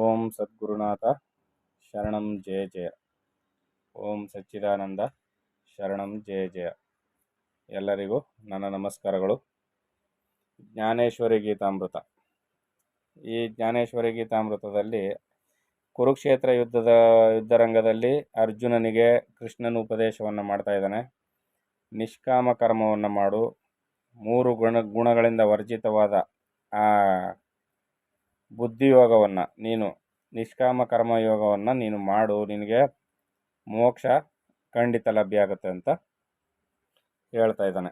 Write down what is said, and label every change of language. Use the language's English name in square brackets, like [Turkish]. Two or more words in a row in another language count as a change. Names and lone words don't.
[Sanskrit] ಓಂ ಸದ್ಗುರುನಾಥ ಶರಣಂ ಜಯ ಜಯ. ಓಂ ಸಚ್ಚಿದಾನಂದ ಶರಣಂ ಜಯ ಜಯ. [Kannada] ಎಲ್ಲರಿಗೂ ನನ್ನ ನಮಸ್ಕಾರಗಳು. ಜ್ಞಾನೇಶ್ವರಿ ಗೀತಾಮೃತ. ಈ ಜ್ಞಾನೇಶ್ವರಿ ಗೀತಾಮೃತದಲ್ಲಿ ಕುರುಕ್ಷೇತ್ರ ಯುದ್ಧರಂಗದಲ್ಲಿ ಅರ್ಜುನನಿಗೆ ಕೃಷ್ಣನ ಉಪದೇಶವನ್ನು ಮಾಡ್ತಾ ಇದ್ದಾನೆ. ನಿಷ್ಕಾಮ ಕರ್ಮವನ್ನು ಮಾಡು, 3 ಗುಣಗಳಿಂದ ವರ್ಜಿತವಾದ ಆ ಬುದ್ಧಿಯೋಗವನ್ನು ನೀನು, ನಿಷ್ಕಾಮ ಕರ್ಮಯೋಗವನ್ನು ನೀನು ಮಾಡು, ನಿನಗೆ ಮೋಕ್ಷ ಖಂಡಿತ ಲಭ್ಯ ಆಗುತ್ತೆ ಅಂತ ಹೇಳ್ತಾ ಇದ್ದಾನೆ.